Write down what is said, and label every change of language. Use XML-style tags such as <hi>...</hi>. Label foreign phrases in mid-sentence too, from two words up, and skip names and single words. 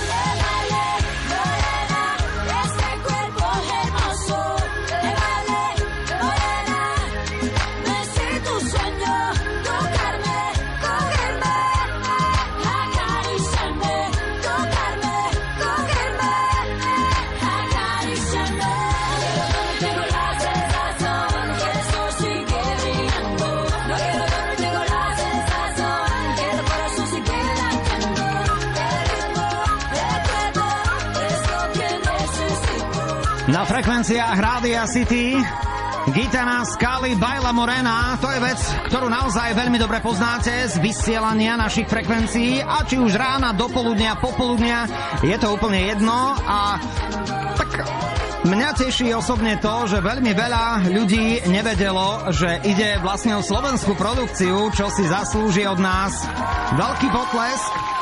<es>Este cuerpo hermoso, me vale, morena, no es tu sueño, tocarme, cogerme, acariciarme, tocarme, cogerme, acariciarme. No quiero dormirte con la sensación que esto sigue brillando. No quiero dormirte con la sensación que el corazón sigue latiendo. El ritmo, el cuerpo, es lo que necesito.</es> <sk>Na frekvenciách Rádia City Gitana Scully Baila Morena, to je vec, ktorú naozaj veľmi dobre poznáte z vysielania našich frekvencií a či už rána, dopoludnia, popoludnia, je to úplne jedno a tak mňa teší osobne to, že veľmi veľa ľudí nevedelo, že ide vlastne o slovenskú produkciu, čo si zaslúži od nás veľký potlesk.</sk>